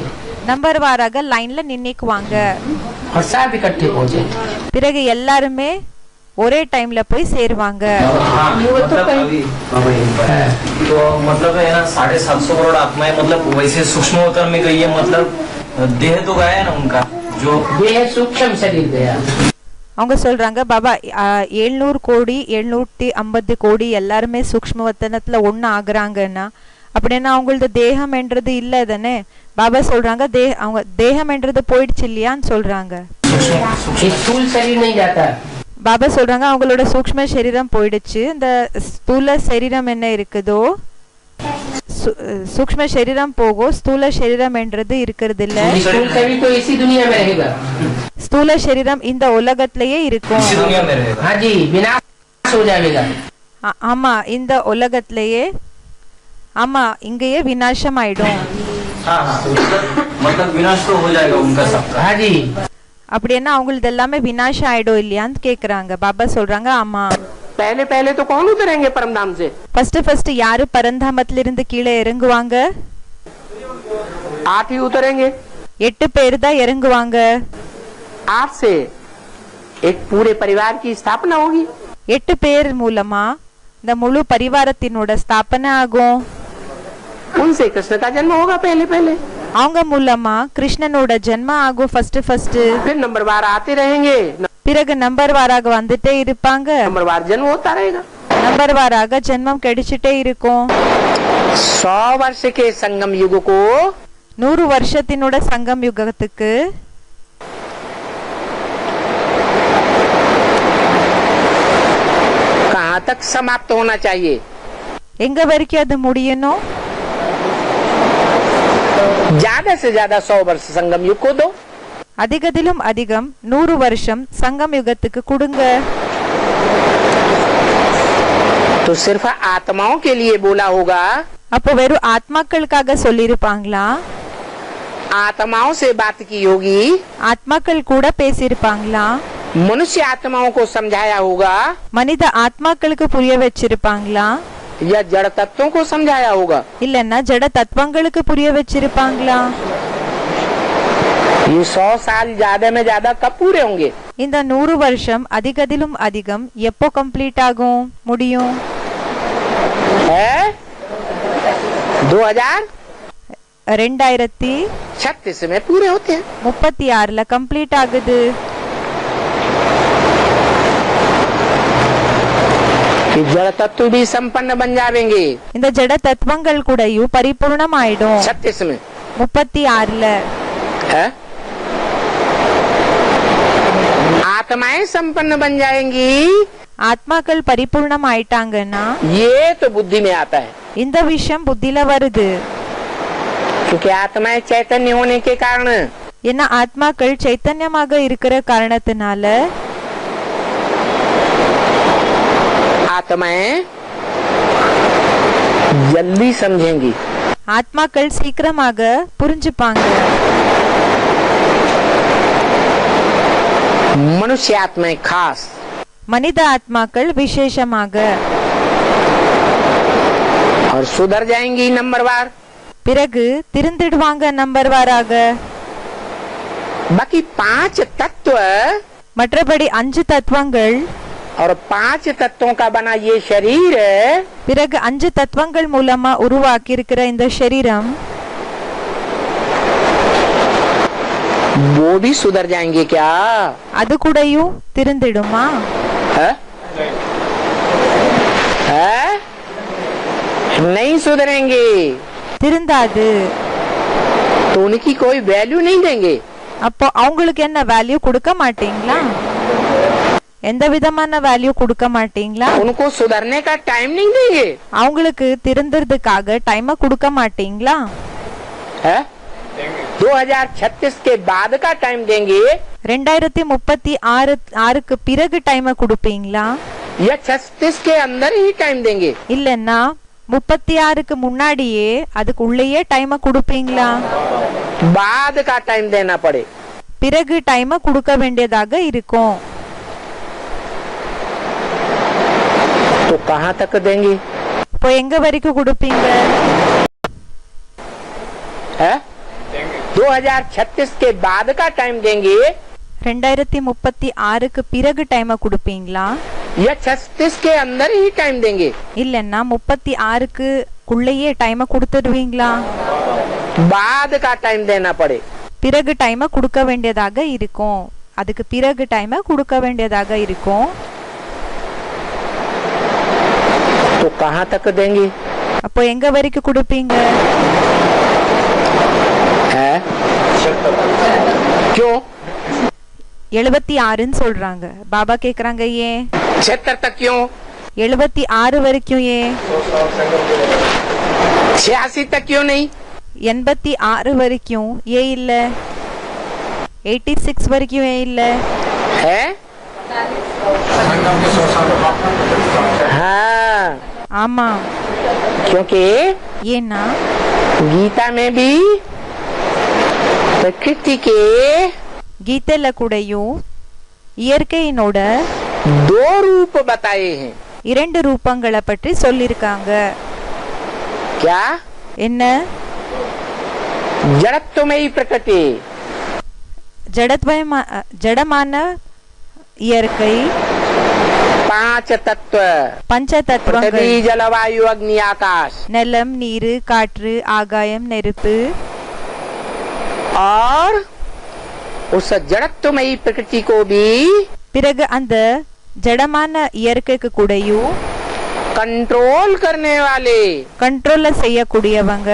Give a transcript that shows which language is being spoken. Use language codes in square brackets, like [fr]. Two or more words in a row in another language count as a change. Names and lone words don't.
[ta] நம்பர் வாராக லைன்ல நின்னுக்குவாங்க. [hi] और सब इकट्ठे पहुंचे। [ta] பிறகு எல்லாருமே ஒரே டைம்ல போய் சேருவாங்க. [hi] तो मतलब है ना 750 करोड़ आत्माएं मतलब वैसे सूक्ष्म अवतार में गई है, मतलब देह तो गया है ना उनका, जो देह सूक्ष्म शरीर गया। [ta] அவங்க சொல்றாங்க பாபா 700 கோடி 750 கோடி எல்லாருமே சூக்ஷ்ம வத்தனத்துல ஒன்னு ஆகுறாங்கன்னா அப்படின்னா அவங்களது தேகம் என்றது இல்ல தானே. பாபா சொல்றாங்க அவங்க தேகம் என்றது போயிடுச்சு இல்லையான்னு சொல்றாங்க. [hi] स्थूल शरीर नहीं जाता। [ta] பாபா சொல்றாங்க அவங்களோட சூக்ஷ்ம சரீரம் போயிடுச்சு. இந்த ஸ்தூல சரீரம் என்ன இருக்குதோ சூக்ஷ்ம சரீரம் போகும், ஸ்தூல சரீரம் என்றது இருக்கிறது இல்ல. [hi] स्थूल शरीर तो इसी दुनिया में रहेगा। [ta] ஸ்தூல சரீரம் இந்த உலகத்திலேயே இருக்கும். [hi] इसी दुनिया में रहेगा। हाँ जी, विनाश हो जाएगा। [ta] ஆமா, இந்த உலகத்திலேயே, ஆமா இங்கேயே விநாசம் ஆயிடும். [hi] हाँ हाँ, मतलब विनाश तो हो जाएगा उनका सबका। हाँ जी, [ta] அப்படின்னா அவங்களுக்கு எல்லாமே விநாசம் ஆயிடும் இல்லையான்னு கேக்குறாங்க. பாபா சொல்றாங்க ஆமா. [hi] पहले पहले तो कौन उतरेंगे परमधाम से? [ta] ஃபர்ஸ்ட் யாரு பரந்தாமத்துல இருந்து கீழே இறங்குவாங்க? [hi] 8 ही उतरेंगे। [ta] 8 பேர் தான் இறங்குவாங்க. [hi] 8 से एक पूरे परिवार की स्थापना होगी। [ta] 8 பேர் மூலமா இந்த முழு பரிவாரத்தினோட ஸ்தாபனை ஆகும். [hi] उनसे कृष्ण का जन्म होगा पहले पहले। [ta] அவங்க மூலமா கிருஷ்ணனோட ஜென்மம் ஆகும் ஃபர்ஸ்ட். [hi] फिर नंबरवार आते रहेंगे, [ta] பிறகு நம்பர் வாராக வந்துட்டே இருப்பாங்க. [hi] नंबरवार जन्म होता रहेगा। [ta] நம்பர் வாராக ஜென்மம் கிடைச்சிட்டே இருக்கும். [hi] 100 वर्ष के संगम युग को [ta] 100 வருஷத்தினோட சங்கம் யுகத்துக்கு [hi] कहाँ तक समाप्त होना चाहिए? [ta] எங்க வரைக்கும் அது முடியணும்? [hi] ज्यादा से ज्यादा 100 वर्ष संगम युग को दो। [ta] அதிகத்திலும் அதிகம் 100 வருஷம் சங்கம் யுகத்துக்கு கொடுங்க. [hi] तो सिर्फ आत्माओं के लिए बोला होगा। [ta] அப்போ வெறும் ஆத்மாக்களுக்காக சொல்லிருப்பாங்களா? [hi] आत्माओं से बात की होगी। [ta] ஆத்மாக்கள் கூட பேசியிருப்பாங்களா? [hi] मनुष्य आत्माओं को समझाया होगा [ta] மனித ஆத்மாக்களுக்கு புரிய வச்சிருப்பாங்களா? [hi] या जड़ तत्वों को समझाया होगा? [ta] இல்லன்னா ஜட தத்துவங்களுக்கு புரிய வச்சிருப்பாங்களா? [hi] ये 100 साल ज्यादा में ज्यादा कब पूरे होंगे? [ta] இந்த 100 வருஷம் அதிகத்திலும் அதிகம் எப்போ கம்ப்ளீட் ஆகும் முடியும்? [hi] है 2036 में पूरे होते हैं। [ta] 36ல கம்ப்ளீட் ஆகுது. [hi] कि जड़ तत्व भी संपन्न बन जाएंगे। [ta] இந்த ஜட தத்துவங்கள் கூடயும் பரிபூர்ணம் ஆயிடும் [hi] 36 में [ta] 36ல. [hi] है आत्माएं संपन्न बन जाएंगी। [ta] ஆத்மாக்கள் பரிபூர்ணம் ஆயிட்டாங்கன்னா [hi] ये तो बुद्धि में आता है, [ta] இந்த விஷயம் புத்தில வருது. [hi] क्योंकि आत्माएं चैतन्य होने के कारण [ta] ஏன்னா ஆத்மாக்கள் சைத்தன்யமாக இருக்கிற காரணத்தினால [hi] आत्माएं जल्दी समझेंगी। [ta] ஆத்மாக்கள் சீக்கிரமாக புரிஞ்சுப்பாங்க. [hi] मनुष्य आत्माएं खास, [ta] மனித ஆத்மாக்கள் விசேஷமாக [hi] और सुधर जाएंगी नंबरवार। [ta] பிறகு திருந்திடுவாங்க நம்பர் வாராக. [hi] बाकी 5 तत्व [ta] மற்றபடி 5 தத்துவங்கள் [hi] और 5 तत्वों का बना ये शरीर, [ta] பிறகு 5 தத்துவங்கள் மூலமா உருவாக்கி இருக்கிற இந்த சரீரம் [hi] वो भी सुधर जाएंगे क्या? [ta] அது கூடயும் திருந்திடுமா? [hi] है? है? नहीं सुधरेंगे [ta] திருந்தாது. [hi] तो उनकी कोई वैल्यू नहीं देंगे। [ta] அப்போ அவங்களுக்கு என்ன வேல்யூ கொடுக்க மாட்டீங்களா? எந்த விதமான வேல்யூ கொடுக்க மாட்டீங்களா? [hi] उनको सुधरने का टाइम नहीं देंगे। [ta] அவங்களுக்கு திருந்துறதுக்காக டைமை கொடுக்க மாட்டீங்களா? [hi] है? 2036 के बाद का टाइम देंगे [ta] 2036க்கு பிறகு டைமை கொடுப்பீங்களா? [hi] या 36 के अंदर ही टाइम देंगे? [ta] இல்லன்னா 36க்கு முன்னாடியே அதுக்குள்ளேயே டைமை கொடுப்பீங்களா? [hi] बाद का टाइम देना पड़े। [ta] பிறகு டைமை கொடுக்க வேண்டியதாக இருக்கும். [hi] तो कहाँ तक देंगे? [ta] இப்போ எங்க வரைக்கும் கொடுப்பீங்க? [hi] है? 2036 के बाद का टाइम देंगे [ta] 2036க்கு பிறகு டைமை கொடுப்பீங்களா? [hi] या 36 के अंदर ही टाइम देंगे? [ta] இல்லன்னா 36க்குள்ளேயே டைமை கொடுத்துடுவீங்களா? [hi] बाद का टाइम देना पड़े। [ta] பிறகு டைமை கொடுக்க வேண்டியதாக இருக்கும். அதுக்கு பிறகு டைமை கொடுக்க வேண்டியதாக இருக்கும். [hi] तो कहाँ तक देंगे? [ta] அப்போ எங்க வரைக்கும் கொடுப்பீங்க? [hi] है? क्यों? [ta] 76ன்னு சொல்றாங்க. பாபா கேக்குறாங்க ஏன்? [hi] 76 तक क्यों? [ta] 76 வரைக்கும் ஏன்? [hi] 86 तक क्यों नहीं? [ta] 86 வரைக்கும் ஏன் இல்ல? 86 வரைக்கும் ஏன் இல்ல? [hi] है? हाँ, [ta] ஆமா. [hi] क्योंकि [ta] ஏன்னா [hi] गीता में भी प्रकृति के [ta] கீதையில கூடயும் இயற்கையினோட [hi] 2 रूप बताए हैं. [ta] 2 ரூபங்களை பற்றி சொல்லிருக்காங்க. [hi] क्या? [ta] என்ன? [hi] जड़त्वमयी प्रकृति, [ta] ஜடமான இயற்கை, [hi] 5 तत्व, [ta] பஞ்ச தத்துவங்கள், [hi] पृथ्वी जल वायु अग्नि आकाश, [ta] நிலம், நீரு, காற்று, ஆகாயம், நெருப்பு. [hi] और उस जड़त्वमयी प्रकृति को भी [ta] பிறகு அந்த ஜடமான இயற்கைக்கு கூடயும் [hi] कंट्रोल करने वाले [ta] கண்ட்ரோல்ல செய்யக்கூடியவங்க